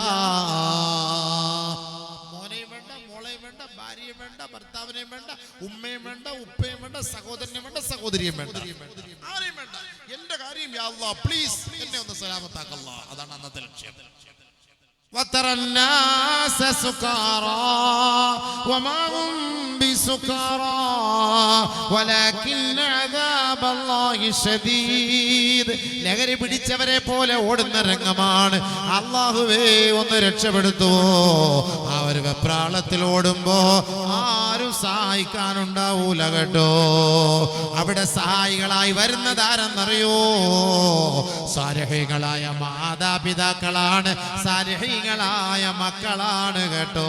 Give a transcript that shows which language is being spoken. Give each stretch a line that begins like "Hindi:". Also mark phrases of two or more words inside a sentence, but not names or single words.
Malayalam: മോനെയും വേണ്ട, മോളെയും വേണ്ട, ഭാര്യയും വേണ്ട, ഭർത്താവിനെയും വേണ്ട, ഉമ്മയും വേണ്ട, ഉപ്പയും വേണ്ട, സഹോദരനെയും വേണ്ട, സഹോദരിയും വേണ്ട, ആരെയും വേണ്ട. എന്റെ കാര്യം
Arabic: يا الله
Malayalam: പ്ലീസ് എന്നെ ഒന്ന് സലാമത്താക്കല്ലാ. അതാണ് അന്നത്തെ ലക്ഷ്യം.
Arabic: وترى الناس سكارى وما هم بسكارى ولكن عذاب الله شديد.
Malayalam: ലഹരി പിടിച്ചവരെ പോലെ ഓടുന്ന രംഗമാണ്. അല്ലാഹുവേ ഒന്ന് രക്ഷപ്പെടുത്തുവോ. അവർ വെപ്രാളത്തിൽ ഓടുമ്പോ ആരും സഹായിക്കാനുണ്ടാവൂല കേട്ടോ. അവിടെ സഹായികളായി വരുന്നതാരെന്നറിയോ? സാലിഹീങ്ങളായ മാതാപിതാക്കളാണ്, സാലിഹീങ്ങളായ മക്കളാണ് കേട്ടോ.